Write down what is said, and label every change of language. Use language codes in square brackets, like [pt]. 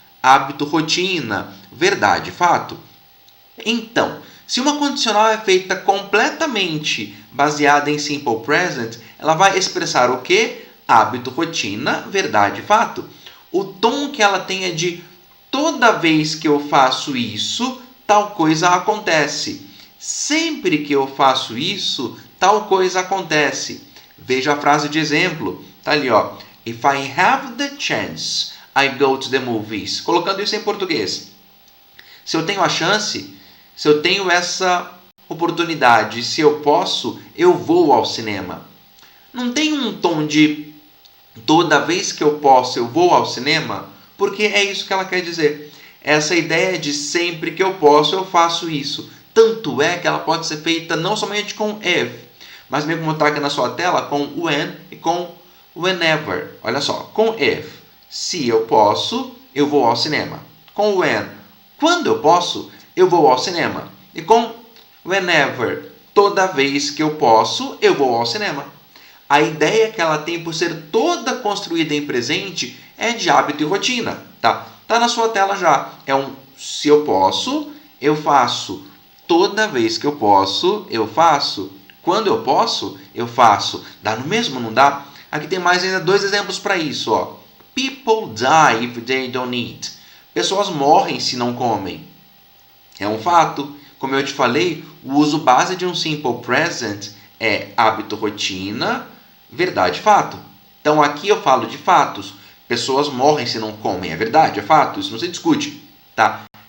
[pt] Hábito, rotina, verdade, fato. Então, se uma condicional é feita completamente baseada em simple present, ela vai expressar o quê? Hábito, rotina, verdade, fato. O tom que ela tem é de toda vez que eu faço isso, tal coisa acontece. Sempre que eu faço isso, tal coisa acontece. Veja a frase de exemplo. Tá ali, ó. [en] If I have the chance, I go to the movies. [pt] Colocando isso em português. Se eu tenho a chance, se eu tenho essa oportunidade, se eu posso, eu vou ao cinema. Não tem um tom de toda vez que eu posso, eu vou ao cinema, porque é isso que ela quer dizer. Essa ideia de sempre que eu posso, eu faço isso. Tanto é que ela pode ser feita não somente com if, mas mesmo como está aqui na sua tela, com when e com whenever. Olha só, com if, se eu posso, eu vou ao cinema. Com when, quando eu posso, eu vou ao cinema. E com whenever, toda vez que eu posso, eu vou ao cinema. A ideia que ela tem por ser toda construída em presente é de hábito e rotina. Tá na sua tela já. É um se eu posso, eu faço. Toda vez que eu posso, eu faço. Quando eu posso, eu faço. Dá no mesmo, não dá? Aqui tem mais ainda dois exemplos para isso. Ó. [en] People die if they don't eat. [pt] Pessoas morrem se não comem. É um fato. Como eu te falei, o uso base de um simple present é hábito, rotina, verdade, fato. Então aqui eu falo de fatos. Pessoas morrem se não comem. É verdade, é fato. Isso não se discute. Tá?